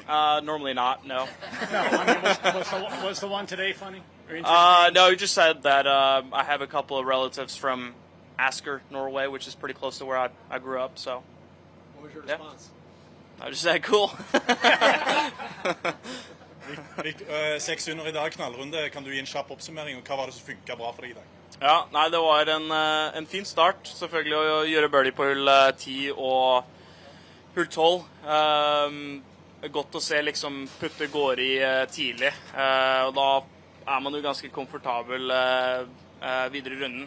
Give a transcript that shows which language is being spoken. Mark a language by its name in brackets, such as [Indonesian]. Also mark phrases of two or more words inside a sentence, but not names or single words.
[English] Normally not, no. No, I mean, was the one today funny? Or interesting? No, he just said that I have a couple of relatives from Asker, Norway, which is pretty close to where I grew up, so. What was your response? I just said cool. [Norwegian] 6 under I dag, knallrunde. Kan du gi en kjapp oppsummering? Hva var det som funket bra for deg I dag? Ja, nei, det var en fin start, selvfølgelig, å gjøre birdie på hull 10 og hull 12. Godt å se liksom putte går I tidlig, og da man jo ganske komfortabel videre I runden.